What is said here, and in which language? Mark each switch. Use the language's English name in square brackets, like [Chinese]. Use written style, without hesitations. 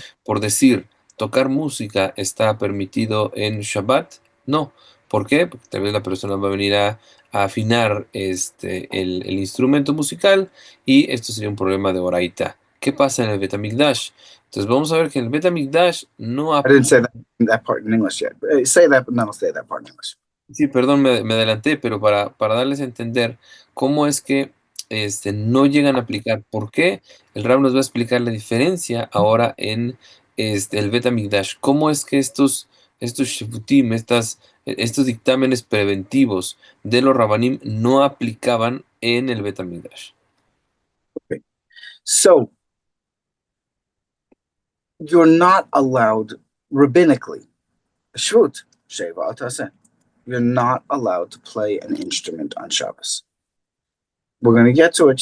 [Spanish] Por decir, tocar música está permitido en Shabbat. No. ¿Por qué? Porque tal vez la persona va a venir a afinar el instrumento musical y esto sería un problema de oraita. ¿Qué pasa en el Bet HaMikdash? Entonces vamos a ver que en el Bet HaMikdash no [English] I didn't say [Spanish] aplica. [English] that part in English yet. Say that, but then I'll say that part in English. [Spanish] Sí, perdón, me adelanté, pero para darles a entender cómo es que no llegan a aplicar. ¿Por qué? El Rab nos va a explicar la diferencia ahora en el Bet HaMikdash. ¿Cómo es que estos shifutim, estos dictámenes preventivos de los Rabanim no aplicaban en el Bet HaMikdash? [English] Okay. So you're not allowed rabbinically, shvut, sheva al taseh. You're not allowed to play an instrument on Shabbos. We're going to get to it.